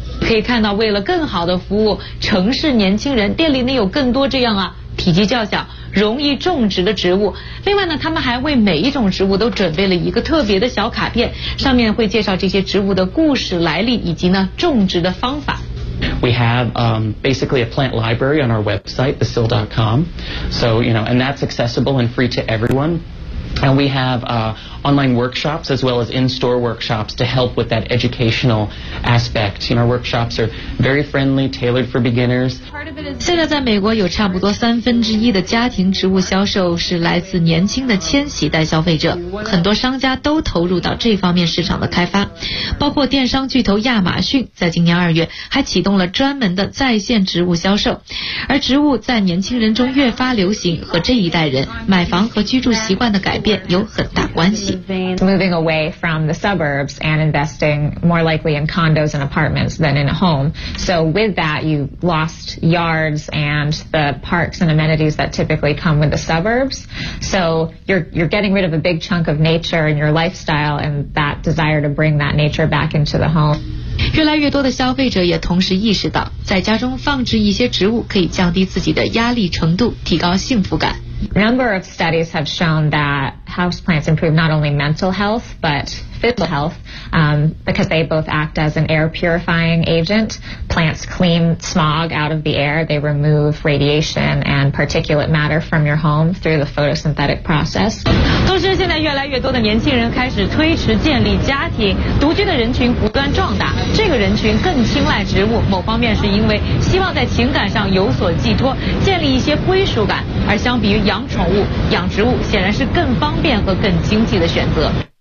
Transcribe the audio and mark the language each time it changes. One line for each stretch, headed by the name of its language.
Chinese: 可以看到，为了更好的服务城市年轻人，店里能有更多这样啊体积较小容易种植的植物。另外呢，他们还为每一种植物都准备了一个特别的小卡片，上面会介绍这些植物的故事、来历以及呢种植的方法。
English: We have basically a plant library on our website, thesil.com. So, you know, and that's accessible and free to everyone. And we have online workshops as well as in-store workshops to help with that educational aspect. You know, our workshops are very friendly, tailored for beginners.
Chinese: 现在在美国有差不多1/3的家庭植物销售是来自年轻的千禧代消费者，很多商家都投入到这方面市场的开发，包括电商巨头亚马逊在今年2月还启动了专门的在线植物销售。而植物在年轻人中越发流行，和这一代人买房和居住习惯的改变有很大关系。
English: Moving away from the suburbs and investing more likely in condos and apartments than in a home. So with that, you lost yards and the parks and amenities that typically come with the suburbs. So you're getting rid of a big chunk of nature in your lifestyle and that desire to bring that nature back into the home.
Chinese: 越来越多的消费者也同时意识到，在家中放置一些植物可以降低自己的压力程度，提高幸福感。
English: Number of studies have shown that houseplants improve not only mental health but physical health, because they both act as an air purifying agent. Plants clean smog out of the air. They remove radiation and particulate matter from your home through the photosynthetic process.
Chinese: 同时，现在越来越多的年轻人开始推迟建立家庭，独居的人群不断壮大。这个人群更青睐植物，某方面是因为希望在情感上有所寄托，建立一些归属感。而相比于养宠物，养植物显然是更方便和更经济的选择。